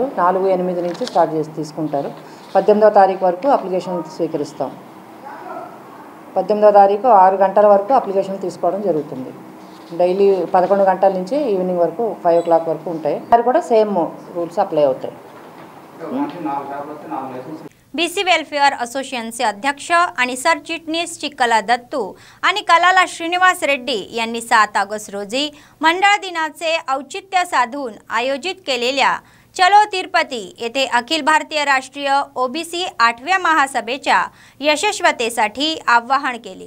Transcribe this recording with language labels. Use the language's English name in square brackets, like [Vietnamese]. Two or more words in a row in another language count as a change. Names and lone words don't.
[Telugu] 4/8 నుంచి స్టార్ట్ చేసి తీసుకుంటారు। 18వ తారీఖు వరకు అప్లికేషన్ స్వీకరిస్తాం। 18వ తారీఖు 6 గంటల వరకు అప్లికేషన్ తీసుకోవడం జరుగుతుంది। డైలీ 11 గంటల నుంచి ఈవినింగ్ వరకు 5 o'clock వరకు ఉంటాయి। అది కూడా [English] same rules apply [Telugu] అవుతాయి। [Marathi] बीसी वेलफेअर असोसिएशनचे अध्यक्ष आणि सरचिटणीस चिक्कला दत्तू आणि कलाला श्रीनिवास रेड्डी यांनी 7 ऑगस्ट रोजी मंडळ दिनाचे औचित्य साधून आयोजित केलेल्या चलो तिरुपती येथे अखिल भारतीय राष्ट्रीय ओबीसी 8व्या महासभेच्या यशस्वीतेसाठी आवाहन केले।